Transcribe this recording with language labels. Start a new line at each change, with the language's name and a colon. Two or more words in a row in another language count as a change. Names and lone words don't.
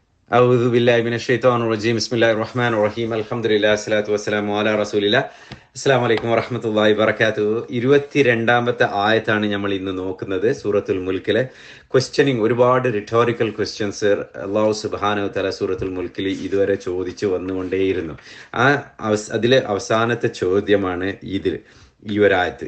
Arabic: أعوذ بالله من الشيطان الرجيم بسم الله الرحمن الرحيم الحمد لله الصلاة والسلام على رسول الله السلام عليكم ورحمة الله وبركاته
Malayalam: 22ാമത്തെ ആയത്താണ് നമ്മൾ ഇന്ന് നോക്കുന്നത്. സൂറത്തുൽ മുൽക്കിലെ ക്വസ്റ്റ്യനിങ്, ഒരുപാട്
English: rhetorical questions
Arabic: الله سبحانه وتعالى
Malayalam: സൂറത്തുൽ മുൽക്കിൽ ഇതുവരെ ചോദിച്ചു വന്നുകൊണ്ടേയിരുന്നു. അതിലെ അവസാനത്തെ ചോദ്യമാണ് ഈ ഒരായത്ത്.